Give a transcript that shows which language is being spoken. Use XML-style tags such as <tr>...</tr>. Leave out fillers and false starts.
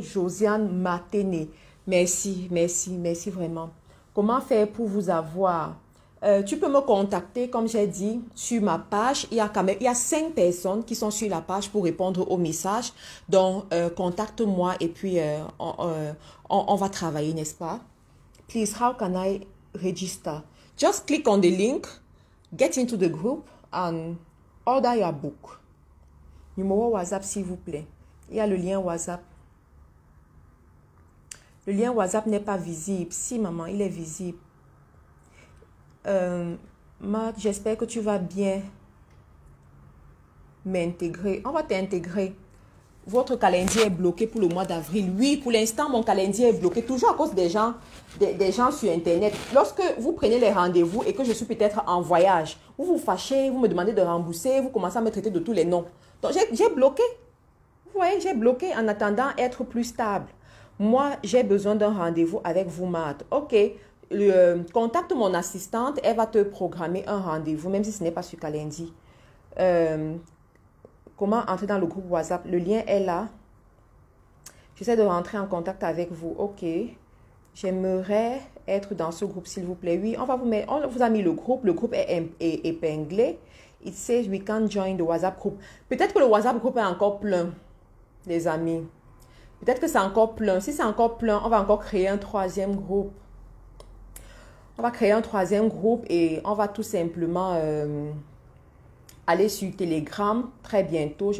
<fr>Josiane Maténé. Merci, merci, merci vraiment. Comment faire pour vous avoir? Tu peux me contacter, comme j'ai dit, sur ma page. Il y a 5 personnes qui sont sur la page pour répondre aux messages. Donc, contacte-moi et puis on va travailler, n'est-ce pas?</fr> <en>Please, how can I register? Just click on the link, get into the group and order your book.</en> <fr>Numéro WhatsApp, s'il vous plaît. Il y a le lien WhatsApp. Le lien WhatsApp n'est pas visible. Si, maman, il est visible. Marc, j'espère que tu vas bien m'intégrer. On va t'intégrer. Votre calendrier est bloqué pour le mois d'avril. Oui, pour l'instant, mon calendrier est bloqué. Toujours à cause des gens sur Internet. Lorsque vous prenez les rendez-vous et que je suis peut-être en voyage, vous vous fâchez, vous me demandez de rembourser, vous commencez à me traiter de tous les noms. Donc, j'ai bloqué. Vous voyez, j'ai bloqué en attendant être plus stable. Moi, j'ai besoin d'un rendez-vous avec vous, Marthe. OK, contacte mon assistante. Elle va te programmer un rendez-vous, même si ce n'est pas sur Calendly. Comment entrer dans le groupe WhatsApp? Le lien est là. J'essaie de rentrer en contact avec vous. OK. J'aimerais être dans ce groupe, s'il vous plaît. Oui, on vous a mis le groupe. Le groupe est épinglé.</fr> <en>It says we can't join the WhatsApp group.</en> <fr>Peut-être que le WhatsApp groupe est encore plein, les amis. Peut-être que c'est encore plein. Si c'est encore plein, on va encore créer un 3e groupe. On va créer un 3e groupe et on va tout simplement aller sur Telegram très bientôt.</fr>